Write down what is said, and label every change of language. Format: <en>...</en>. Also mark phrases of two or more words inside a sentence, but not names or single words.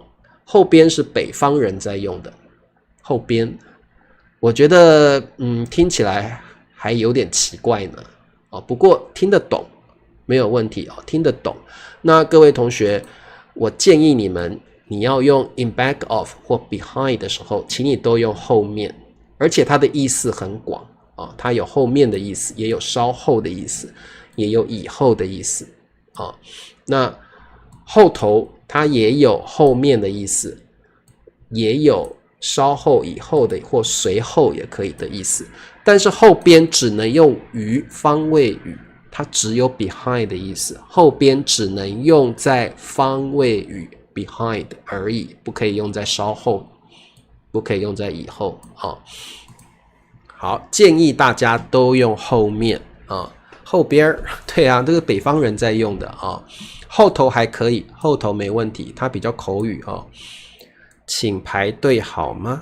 <zh>後邊是北方人在用的，後邊我覺得聽起來還有點奇怪呢。不過聽得懂沒有問題，聽得懂。那各位同學，我建議你們，你要用</zh> <en>in back of</en> <zh>或 behind 的時候，請你都用後面，而且它的意思很廣。它有後面的意思，也有稍後的意思，也有以後的意思。那後頭它也有後面的意思，也有稍後以後的或隨後也可以的意思。但是後邊只能用於方位語，它只有 behind 的意思。後邊只能用在方位語 behind 而已，不可以用在稍後，不可以用在以後。好，建議大家都用後面後邊，對啊，這個北方人在用的後頭還可以，後頭沒問題，它比較口語請排隊好嗎？</zh>